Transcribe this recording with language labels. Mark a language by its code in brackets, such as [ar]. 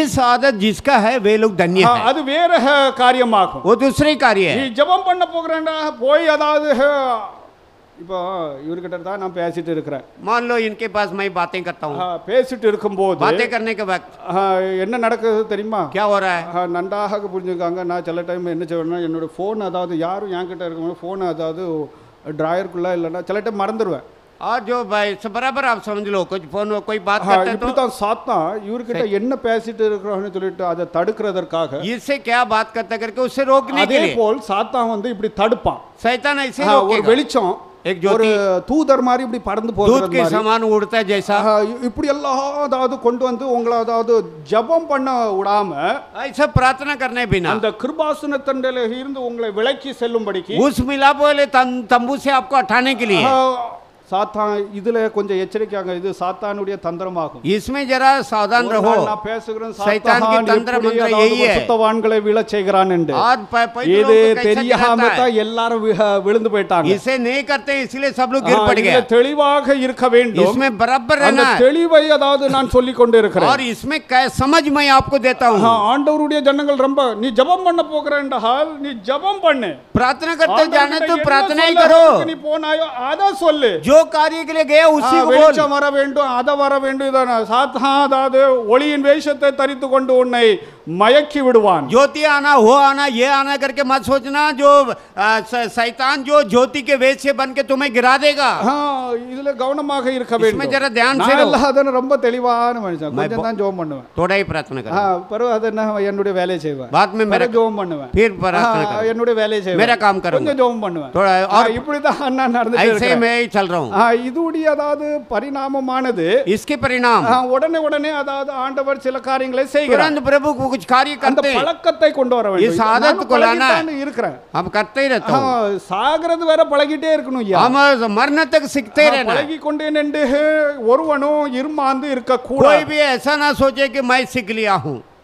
[hi] इस आदत जिसका है वे लोग धन्य हैं [ta] அது வேற காரியமாகும் [hi] वो दूसरे कार्य [ta] நீ [hi] है [ta] ஜெபம் பண்ண போகிறேன்டா போய் அதாவது இப்போ இவர்கிட்ட தான் நான் பேசிட்டு இருக்கிறேன் [hi] मान लो इनके पास मैं बातें करता हूँ [ta] பேசிட்டு இருக்கும்போது [hi] बातें करने के वक्त [ta] என்ன நடக்குது தெரியுமா [hi] क्या हो रहा है [ta] நன்றாக புரிஞ்சுக்காங்க நான் சில டைம் என்ன செய்வேன்னா என்னோட ஃபோன் அதாவது யாரும் என்கிட்ட இருக்கும்போது ஃபோன் அதாவது ட்ராயருக்குள்ளே இல்லைன்னா சில டைம் மறந்துடுவேன் [hi] और जो भाई बराबर आप समझ लो कुछ फोन कोई बात करता है तो [ta] இப்படித்தான் சாத்தான் இவர்கிட்ட என்ன பேசிட்டு இருக்கிறோம்னு சொல்லிட்டு அதை தடுக்கிறதற்காக [hi] इससे क्या बात करता करके उससे रोकने के [ta] அதே [hi] लिए [ta] போல் சாத்தான் வந்து இப்படி தடுப்பான் [hi] शैतान ऐसे [ta] ஒரு [hi] रोकेगा [ta] வெளிச்சம் [hi] एक [ta] ஒரு [hi] ज्योति [ta] தூதர் மாதிரி இப்படி பறந்து [hi] दूध [ta] போகிறது [hi] के [ta] மாதிரி [hi] समान उड़ता है जैसा, [ta] இப்படி எல்லாம் அதாவது கொண்டு வந்து உங்களை அதாவது ஜெபம் பண்ண விடாம [hi] ऐसा प्रार्थना करने बिना [ta] அந்த கிருபாசனத்தண்டையில இருந்து உங்களை விலக்கி செல்லும்படிக்கு [hi] उस मिलाप वाले तंबू से आपको हटाने के लिए [ta] சாத்தான் இதுல கொஞ்சம் எச்சரிக்கையாங்க, இது சாத்தானுடைய தந்திரமாகும். [hi] इसमें जरा सावधान रहो, [ta] நான் பேசுகிறேன் [hi] शैतान की तंत्र मंत्र यही है, [ta] சுத்தவான்களை விழச் செய்கிறான் என்று. இது தெரியாம தான் எல்லாரும் விழுந்து போயிட்டாங்க. [hi] इसे नहीं करते इसलिए सब लोग गिर पड़ गए. [ta] தெளிவாக இருக்க வேண்டும், [hi] इसमें बराबर रहना है, [ta] தெளிவை அதாவது நான் சொல்லிக் கொண்டு இருக்கிறேன். [hi] और इसमें समझ मैं आपको देता हूं. [ta] ஆண்டவருடைய ஜனங்கள் ரொம்ப நீ ஜெபம் பண்ண போகிறேன்றால் நீ ஜெபம் பண்ணு, [hi] प्रार्थना करते जाने तो प्रार्थना ही करो, [ta] நீ போனாயோ அத சொல்லு, [hi] जो कार्य के लिए गया उसी को बोल. [ta] வெளிச்சம் வர வேண்டும், அத வர வேண்டும், இதான சாத்தான் அதாவது ஒளியின் வேஷத்தை தரித்து கொண்டு உன்னை மயக்கி விடுவான். [hi] ज्योति आना हो आना ये आना करके मत सोचना, जो शैतान जो ज्योति के वेश से बन के तुम्हें गिरा देगा. [ta] இதுல கவனமாக இருக்க வேண்டும். [hi] इसमें जरा ध्यान से रहो. [ta] நான் ரொம்ப தெளிவான மனுஷன், கொஞ்சம் தான் ஜெபம் பண்ணுவேன், [hi] थोड़ा ही प्रार्थना करो, [ta] பிறகு அத நான் என்னுடைய வேலையை செய்வேன், [hi] बाद में मेरा [ta] ஜெபம் பண்ணுவேன், [hi] फिर प्रार्थना करो, [ta] என்னுடைய வேலையை செய்வேன், [hi] मेरा काम करूंगा, [ta] கொஞ்சம் ஜெபம் பண்ணுவேன், [hi] थोड़ा और [ta] இப்படி தான் நான் நடந்துட்டு [hi] ऐसे [ta] இருக்கேன். [hi] मैं ही चल रहा हूं. [ta] இதுடைய அதாவது பரிணாமமானது [hi] इसके परिणाम [ta] உடனே அதாவது ஆண்டவர் சில காரியங்களை செய்கிறார். [hi] तुरंत प्रभु को कुछ कार्य करते हैं, [ta] பழக்கத்தை கொண்டு வர வேண்டும். [hi] इस आदत को लाना है, [ta] இருக்கிறேன், [hi] हम करते ही रहते हैं, [ta] சாகிறது வேற பழகிட்டே இருக்கணும். [hi] हम मरने तक सीखते रहना. [ta] பழகி கொண்டேன் என்று ஒருவனும் இருமாந்து இருக்க கூடாது. [hi] कोई भी ऐसा ना सोचे कि मैं सीख लिया हूं.